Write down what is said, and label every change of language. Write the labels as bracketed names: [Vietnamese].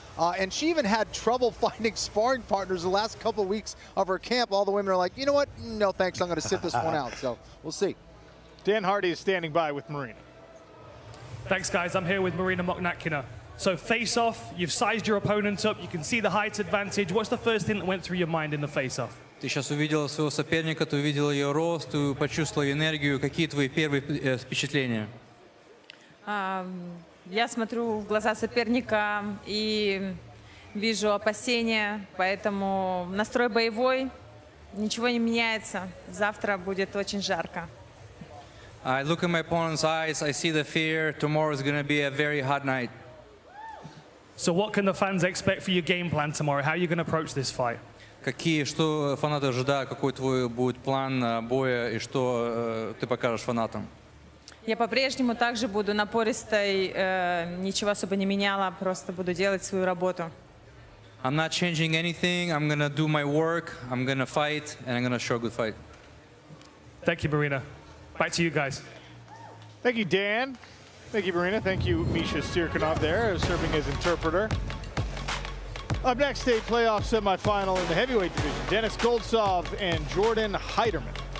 [English] And she even had trouble finding sparring partners the last couple of weeks of her camp. All the women are like, you know what? No, thanks. I'm going to sit this one out. So we'll see. Dan Hardy is standing by with Marina. Thanks, guys. I'm here with Marina Mokhnatkina. So face-off, you've sized your opponent up, you can see the height advantage. What's the first thing that went through your mind in the face-off? [Russian] Ты сейчас увидела своего соперника, ты увидела ее рост, ты почувствовала энергию. Какие твои первые впечатления? Я смотрю в глаза соперника и вижу опасения, поэтому настрой боевой, ничего не меняется. Завтра будет очень жарко. [English] I look at my opponent's eyes, I see the fear. Tomorrow is going to be a very hot night. So what can the fans expect for your game plan tomorrow? How are you going to approach this fight? [Russian] Что фанаты ожидают, какой твой будет план боя и что ты покажешь фанатам? Я по-прежнему также буду напористой, ничего особо не меняла, просто буду делать свою работу. [English] I'm not changing anything. I'm going to do my work. I'm going to fight, and I'm going to show a good fight. Thank you, Marina. Back to you guys. Thank you, Dan. Thank you, Marina. Thank you, Misha Stirkunov there, serving as interpreter. Up next, a playoff semifinal in the heavyweight division. Dennis Goltsov and Jordan Heiderman.